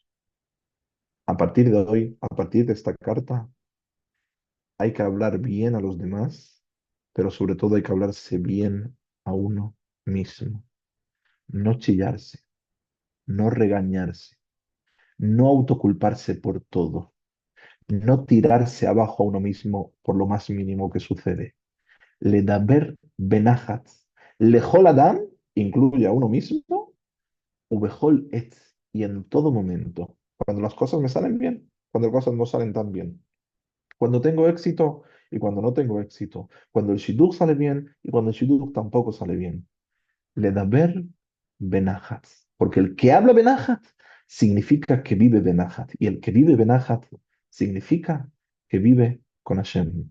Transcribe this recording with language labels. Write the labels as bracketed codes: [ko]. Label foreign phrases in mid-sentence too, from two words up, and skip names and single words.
[es] A partir de hoy, a partir de esta carta, hay que hablar bien a los demás, pero sobre todo hay que hablarse bien a uno mismo. No chillarse, no regañarse, no autoculparse por todo, no tirarse abajo a uno mismo por lo más mínimo que sucede. [he] לדבר בנחת, לכל אדם, [es] incluye a uno mismo, [he] ובכל עת, [es] y en todo momento, cuando las cosas me salen bien, cuando las cosas no salen tan bien, cuando tengo éxito y cuando no tengo éxito, cuando el shidduch sale bien y cuando el shidduch tampoco sale bien. [he] לדבר בנחת, [es] porque el que habla benajat significa que vive benajat, y el que vive benajat significa que vive con Hashem.